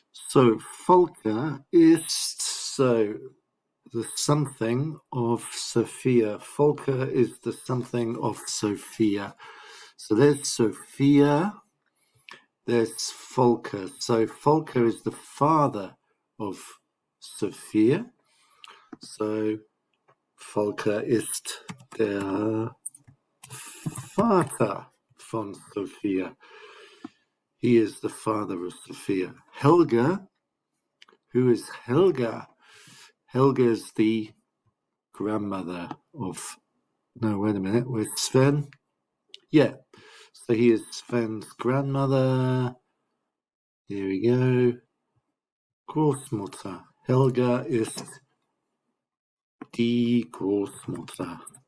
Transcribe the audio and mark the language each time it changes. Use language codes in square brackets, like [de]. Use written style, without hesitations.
[en] So Volker ist the something of Sophia. Volker is the something of Sophia. So there's Sophia, there's Volker. So Volker is the father of Sophia. [de] So Volker ist der Vater von Sophia. [en] He is the father of Sophia. Helga, who is Helga? Helga is the grandmother of, no, wait a minute, where's Sven? Yeah, so he is Sven's grandmother. Here we go. Großmutter. [de] Helga ist die Großmutter.